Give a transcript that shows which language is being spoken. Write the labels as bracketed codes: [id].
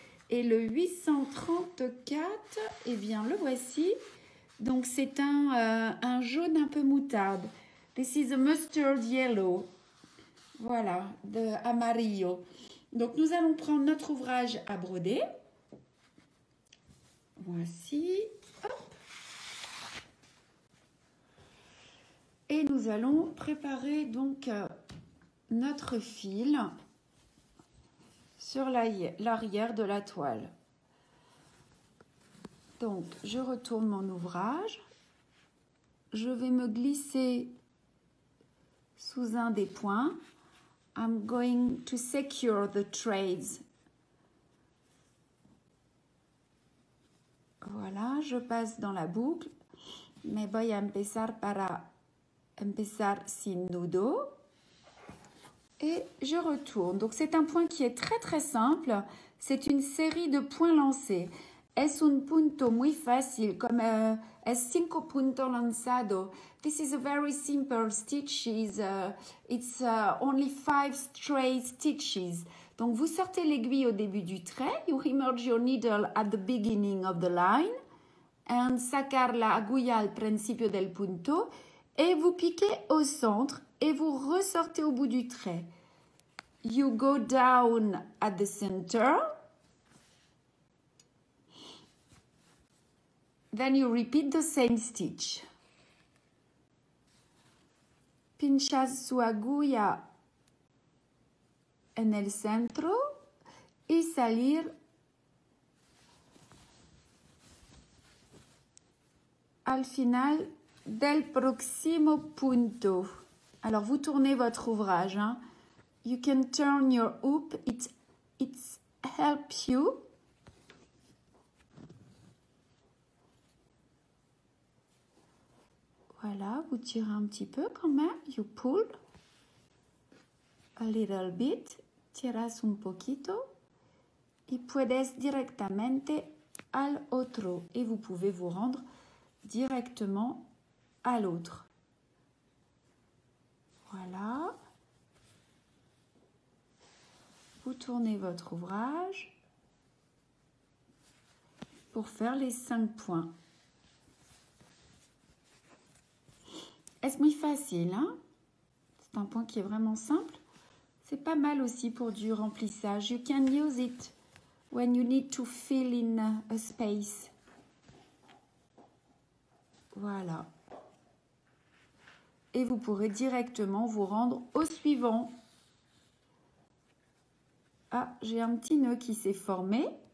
[fr] Et le 834, eh bien le voici. Donc c'est un jaune un peu moutarde. [en] This is a mustard yellow. [es] Voilà, de amarillo. [fr] Donc nous allons prendre notre ouvrage à broder. Voici. Hop. Et nous allons préparer donc notre fil sur l'arrière de la toile. Donc, je retourne mon ouvrage. Je vais me glisser sous un des points. [en] I'm going to secure the threads. [fr] Voilà, je passe dans la boucle. [es] Me voy a empezar para empezar sin nudo. [fr] Et je retourne. Donc, c'est un point qui est très très simple. C'est une série de points lancés. [es] Es un punto muy fácil, como es 5 puntos lanzado. [en] This is a very simple stitches. It's only 5 straight stitches. [fr] Donc, vous sortez l'aiguille au début du trait. [en] You emerge your needle at the beginning of the line. [es] en sacar la aguja al principio del punto [fr] et vous piquez au centre et vous ressortez au bout du trait. [en] You go down at the center. Then you repeat the same stitch. [es] Pinchas su aguja en el centro y salir al final del próximo punto. [fr] Alors, vous tournez votre ouvrage. Hein. [en] You can turn your hoop. It helps you. [fr] Voilà, vous tirez un petit peu quand même. [en] You pull a little bit. [es] Tiras un poquito. Y puedes directamente al otro. [fr] Et vous pouvez vous rendre directement à l'autre. Voilà. Vous tournez votre ouvrage pour faire les 5 points. Est-ce muy facile, hein? C'est un point qui est vraiment simple. C'est pas mal aussi pour du remplissage. [en] You can use it when you need to fill in a space. [fr] Voilà. Et vous pourrez directement vous rendre au suivant. Ah, j'ai un petit nœud qui s'est formé.